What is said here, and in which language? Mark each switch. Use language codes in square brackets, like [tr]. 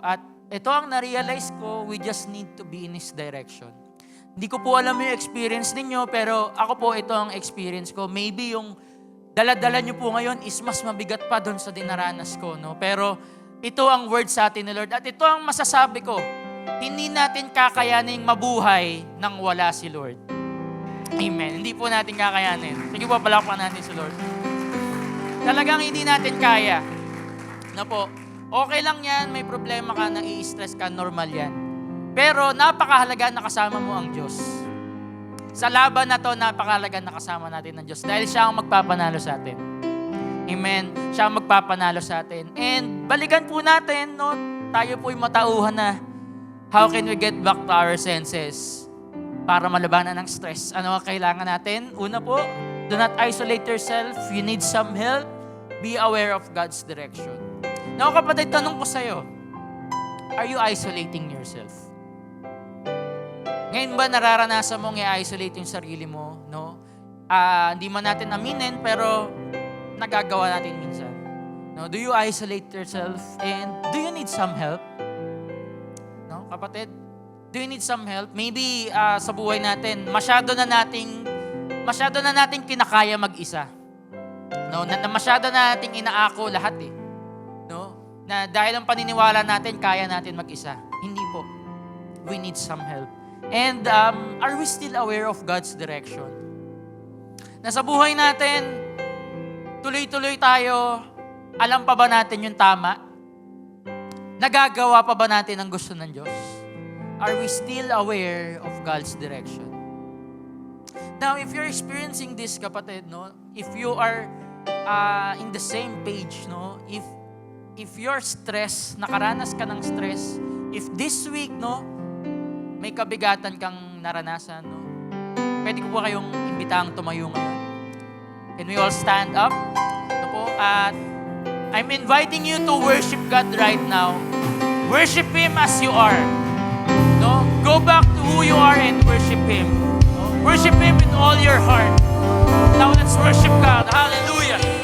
[tl] At ito ang na-realize ko, [en] we just need to be in His direction. [tl] Hindi ko po alam yung experience ninyo, pero ako po, ito ang experience ko. Maybe yung dala-dala nyo po ngayon is mas mabigat pa doon sa dinaranas ko. No? Pero ito ang word sa atin ni Lord. At ito ang masasabi ko, hindi natin kakayaning mabuhay nang wala si Lord. Amen. Hindi po natin kakayanin. Sige po, palakpakan natin si Lord. Talagang hindi natin kaya. Na po, okay lang yan, may problema ka, nai-stress ka, normal yan. Pero napakahalaga na kasama mo ang Diyos. Sa laban na to, napakahalaga na kasama natin ang Diyos dahil siya ang magpapanalo sa atin. Amen. Siya ang magpapanalo sa atin. And balikan po natin, no, tayo po'y matauhan na [en] how can we get back to our senses [tl] para malabanan ng stress. Ano ang kailangan natin? Una po, [en] do not isolate yourself. You need some help. Be aware of God's direction. Now, kapatid, [tl] tanong ko sa'yo, [en] are you isolating yourself? [tl] Ngayon ba nararanasan mong i-isolate yung sarili mo? No? Hindi man natin aminin, pero nagagawa natin minsan. No? [en] Do you isolate yourself? And do you need some help? [tl] No, kapatid? [en] Do you need some help? [tl] Maybe sa buhay natin, masyado na nating kinakaya mag-isa. No? Na masyado na nating inaako lahat eh. No? Na dahil ang paniniwala natin, kaya natin mag-isa. Hindi po. [en] We need some help. And are we still aware of God's direction? [tl] Nasa buhay natin, tuloy-tuloy tayo, alam pa ba natin yung tama? Nagagawa pa ba natin ang gusto ng Diyos? [en] Are we still aware of God's direction? Now, if you're experiencing this, kapatid, no, if you are in the same page, no, if you're stressed, [tl] nakaranas ka ng stress, [en] if this week, no, [tl] may kabigatan kang naranasan, [en] no? [tl] Pwede ko po kayong imbitang tumayo ngayon. [en] Can we all stand up? [tl] Ito po. [en] At I'm inviting you to worship God right now. Worship Him as you are. No? Go back to who you are and worship Him. No? Worship Him with all your heart. Now let's worship God. Hallelujah.